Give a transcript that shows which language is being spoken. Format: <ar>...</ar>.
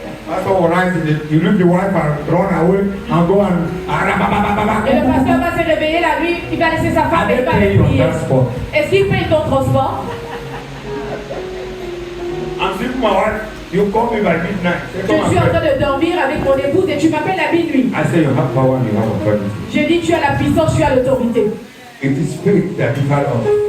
<en>Pastor will rise, you leave the wife and run away and go and</en> <fr>Et le pasteur va se réveiller la nuit, il va laisser sa femme et il va aller prier. Est-ce qu'il paye ton transport?</fr> <en>I'm sleeping with my wife. You call me by midnight.</en> <fr>Je suis en train de dormir avec mon épouse et tu m'appelles à minuit.</fr> <en>I say you have power and you have authority.</en> <fr>Je dis tu as la puissance, tu as l'autorité.</fr> <en>It is faith that differs us.</en>